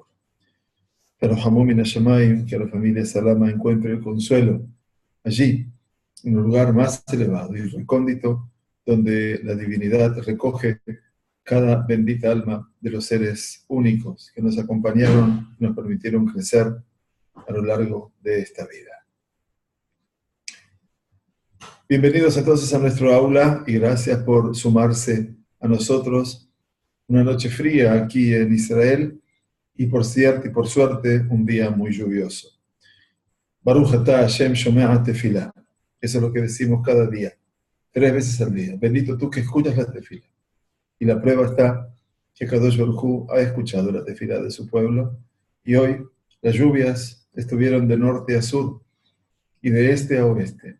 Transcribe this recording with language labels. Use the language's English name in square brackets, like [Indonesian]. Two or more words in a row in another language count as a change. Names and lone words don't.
[Spanish] Pero Hamum Minashamayim, que la familia Salama encuentre el consuelo allí, en un lugar más elevado y recóndito, donde la divinidad recoge cada bendita alma de los seres únicos que nos acompañaron y nos permitieron crecer a lo largo de esta vida. Bienvenidos entonces a nuestro aula y gracias por sumarse a nosotros. Una noche fría aquí en Israel y por cierto y por suerte un día muy lluvioso. [Hebrew] ברוך אתה השם שומע תפילה. [Spanish] Eso es lo que decimos cada día, 3 veces al día. Bendito tú que escuchas la tefila. Y la prueba está que [Hebrew] קדוש ברוך הוא [Spanish] ha escuchado la tefilá de su pueblo y hoy las lluvias estuvieron de norte a sur y de este a oeste.